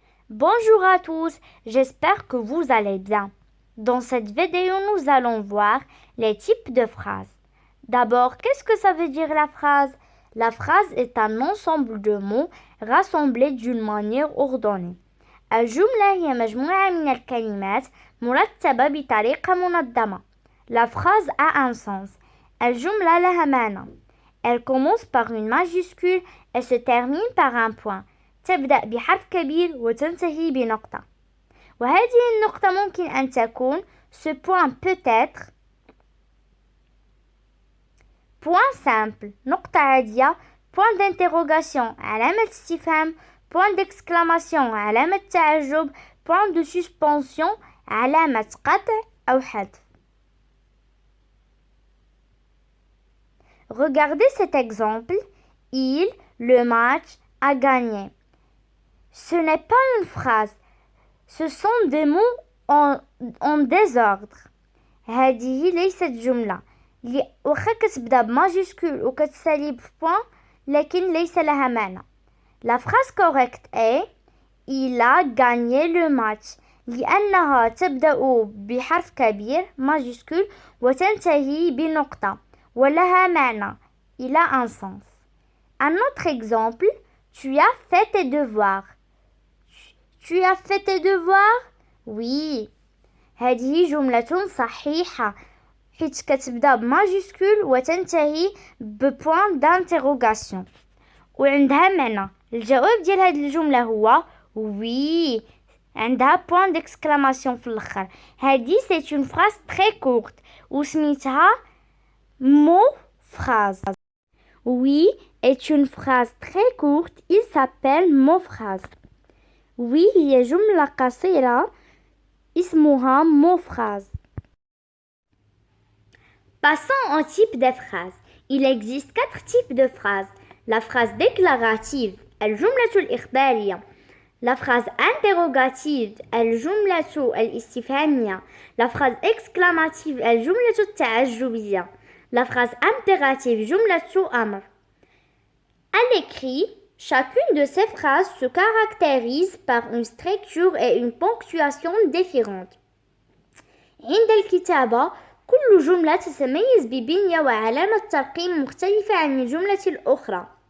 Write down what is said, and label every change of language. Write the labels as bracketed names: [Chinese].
[French] Bonjour à tous, j'espère que vous allez bien. Dans cette vidéo, nous allons voir les types de phrases. D'abord, qu'est-ce que ça veut dire la phrase? La phrase est un ensemble de mots rassemblés d'une manière ordonnée. [Arabic] الجملة هي مجموعة من الكلمات مرتبة بطريقة منظمة. [French] La phrase a un sens. [Arabic] الجملة لها معنى. [French] Elle commence par une majuscule et se termine par un point. [Arabic] تبدأ بحرف كبير وتنتهي بنقطة. وهذه النقطة ممكن أن تكون [French] ce point peut être point simple [Arabic] نقطة عادية [French] point d'interrogation [Arabic] علامة استفهام [French] point d'exclamation [Arabic] علامة تعجب [French] point de suspension [Arabic] علامة قطع أو حذف. [French] Regardez cet exemple. Le match a gagné. Ce n'est pas une phrase. Ce sont des mots en désordre. [Arabic] هذه ليست جملة. واخا كتبدا بماجيسكول وكتسالي بوان لكن ليس لها معنى. [French] La phrase correcte est il a gagné le match [Arabic] لأنها تبدأ بحرف كبير ماجيسكول وتنتهي بنقطة ولها معنى. [French] Il a un sens. Un autre exemple, tu as fait tes devoirs. Tu as fait tes devoirs? Oui. [Arabic] هذه جملة صحيحة حيث كتبدا بماجيسكول وتنتهي ببوان d'interrogation وعندها معنى. الجواب ديال هذه الجملة هو oui. عندها [French] point d'exclamation [Arabic] في الآخر. هذه [French] c'est une phrase très courte [Arabic] وسميتها [French] mot phrase. Oui est une phrase très courte. Il s'appelle mot phrase. [Arabic] Oui هي جملة قصيرة اسمها mot phrase. [French] Passons au type de phrases. Il existe 4 types de phrases. La phrase déclarative [Arabic] الجملة الإخبارية. [French] La phrase interrogative [Arabic] الجملة الاستفهامية. [French] La phrase exclamative [Arabic] الجملة التعجبية. [French] La phrase impérative [Arabic] جملة أمر. [French] À l'écrit, chacune de ces phrases se caractérise par une structure et une ponctuation différentes. [Arabic] عند الكتابة كل جملة تتميز ببنية وعلامة ترقيم مختلفة عن الجملة الأخرى.